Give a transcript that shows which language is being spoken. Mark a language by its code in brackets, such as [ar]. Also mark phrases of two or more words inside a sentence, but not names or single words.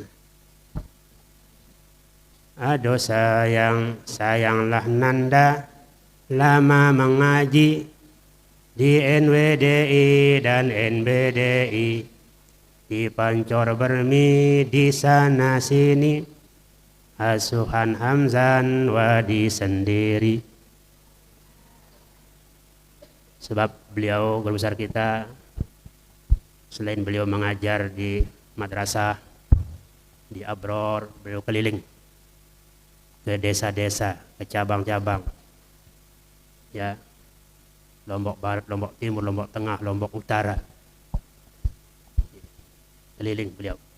[id] Aduh sayanglah Nanda lama mengaji di NWDI dan NBDI, di Pancor Bermi, di sana sini, asuhan Hamzan Wadi sendiri. Sebab beliau guru besar kita, selain beliau mengajar di madrasah, di Abror, beliau keliling ke desa-desa, ke cabang-cabang, ya, Lombok Barat, Lombok Timur, Lombok Tengah, Lombok Utara, keliling beliau.